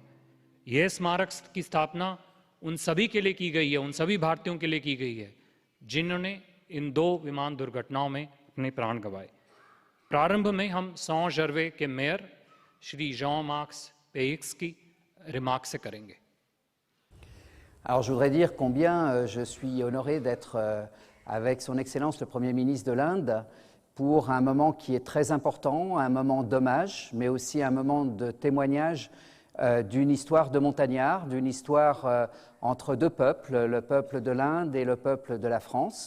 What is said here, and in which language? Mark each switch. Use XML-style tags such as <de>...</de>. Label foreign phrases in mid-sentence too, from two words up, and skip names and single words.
<hi>यह स्मारक की स्थापना उन सभी के लिए की गई है, उन सभी भारतीयों के लिए की गई है जिन्होंने इन 2 विमान दुर्घटनाओं में अपने प्राण गंवाए। प्रारंभ में हम सॉ जर्वे के मेयर श्री Jean-Max Peix की रिमार्क से करेंगे।</hi> <fr>Alors je voudrais dire combien je suis honoré d'être avec son Excellence le Premier ministre de l'Inde pour un moment qui est très important, un moment d'hommage, mais aussi un moment de témoignage d'une histoire de montagnard, d'une histoire entre 2 peuples, le peuple de l'Inde et le peuple de la France.</fr>